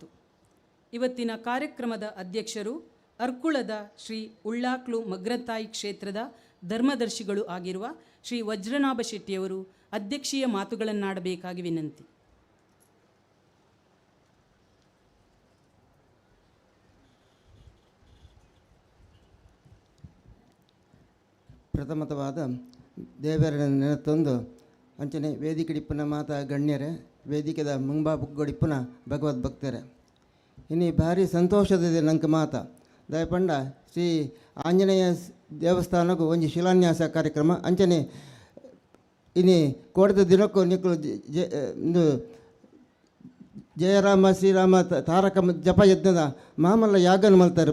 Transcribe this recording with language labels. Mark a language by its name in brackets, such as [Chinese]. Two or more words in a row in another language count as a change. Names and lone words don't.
[Kannada] ಇವತ್ತಿನ ಕಾರ್ಯಕ್ರಮದ ಅಧ್ಯಕ್ಷರು ಅರ್ಕುಳದ ಶ್ರೀ ಉಳ್ಳಾಕ್ಲು ಮಗ್ರತಾಯಿ ಕ್ಷೇತ್ರದ ಧರ್ಮದರ್ಶಿಗಳು ಆಗಿರುವ ಶ್ರೀ ವಜ್ರನಾಭ ಶೆಟ್ಟಿಯವರು ಅಧ್ಯಕ್ಷೀಯ ಮಾತುಗಳನ್ನಾಡಬೇಕಾಗಿ ವಿನಂತಿ. [Tulu] ಪ್ರಥಮತವಾದ ದೇವರ ನೆನತೊಂದು ಅಂಚನೆ ವೇದಿಕೆಡಿಪ್ಪನ ಮಾತ ಗಣ್ಯರೇ, ವೇದಿಕೆದ ಮುಂಬಾಬುಗೊಡಿಪ್ಪನ ಭಗವದ್ ಭಕ್ತರೇ, ಇನ್ನಿ ಭಾರಿ ಸಂತೋಷದಿದೆ ನಂಗೆ ಮಾತ ದಯಪಂಡ ಶ್ರೀ ಆಂಜನೇಯ ದೇವಸ್ಥಾನಕ್ಕೂ ಒಂದು ಶಿಲಾನ್ಯಾಸ ಕಾರ್ಯಕ್ರಮ ಅಂಚನೆ ಇನ್ನಿ ಕೋಡದ ದಿನಕ್ಕೂ ನಿಕ್ಕಳು ಒಂದು ಜಯರಾಮ ಶ್ರೀರಾಮ ತಾರಕ ಜಪ ಯಜ್ಞದ ಮಾಮಲ್ಲ ಯಾಗನ ಮಲ್ತಾರೆ.